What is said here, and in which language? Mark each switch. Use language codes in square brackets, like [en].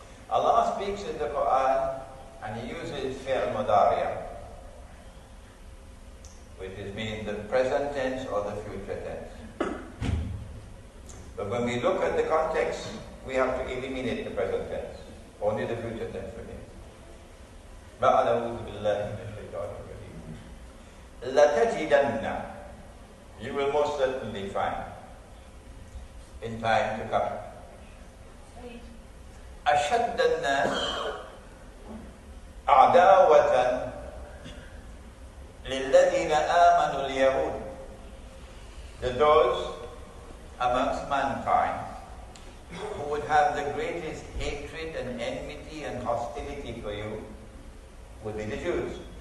[en] Allah speaks in the Quran and He uses fi'l mudariya, which is mean the present tense or the future tense. But when we look at the context, we have to eliminate the present tense. Only the future tense remains. [ar] أعوذ بالله من الشيطان الرجيم. لَتَجِدَنَّ, [en] you will most certainly find in time to come. [ar] أَشَدَّ النَّاسِ عَدَاوَةً لِلَّذِينَ آمَنُوا الْيَهُودِ, [en] those amongst mankind who would have the greatest hatred and enmity and hostility for you would be the Jews.